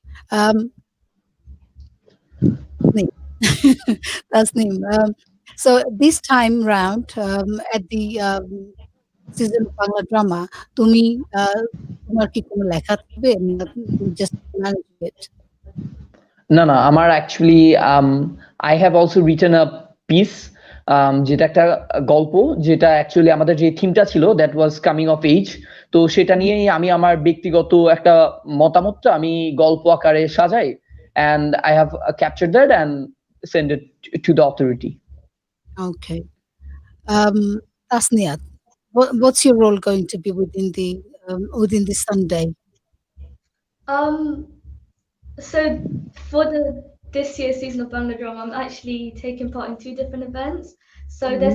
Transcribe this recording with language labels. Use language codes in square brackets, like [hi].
[en] Um, Neem. That's Neem. So this time round, at the season of Bangla drama, [bn] তুমি তোমার কি কোনো লেখা থাকবে? না তুমি [en] just manage it? [bn] না, আমার actually [en] I have also written a piece [bn] যেটা একটা গল্প, যেটা অ্যাকচুয়ালি আমাদের যে থিমটা ছিল [en] That was coming of age. [bn] তো সেটা নিয়েই আমি আমার ব্যক্তিগত একটা মতামতটা আমি গল্প আকারে সাজাই, [en] And I have captured that and send it to the authority. Okay. Tasniat, what's your role going to be within the Sunday? Um, so for this year's season of Bangla Drama, I'm actually taking part in two different events. So there's